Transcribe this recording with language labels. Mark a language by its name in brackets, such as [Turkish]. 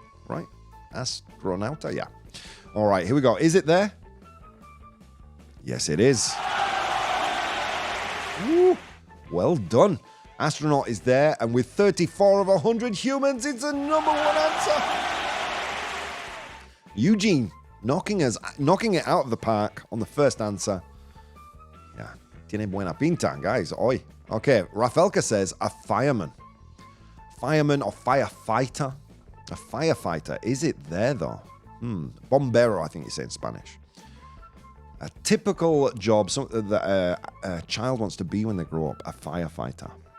[English] Right? Astronauta, yeah. All right, here we go. Is it there? Yes, it is. Woo. Well done. Astronaut is there, and with 34 of 100 humans, it's a number one answer. Eugene knocking it out of the park on the first answer. [Spanish] Yeah, tiene buena pinta, guys. Oi. [English] Okay, Rafelka says a fireman. Fireman or firefighter? A firefighter. Is it there, though? Bombero, I think you say in Spanish. A typical job that a child wants to be when they grow up. A firefighter.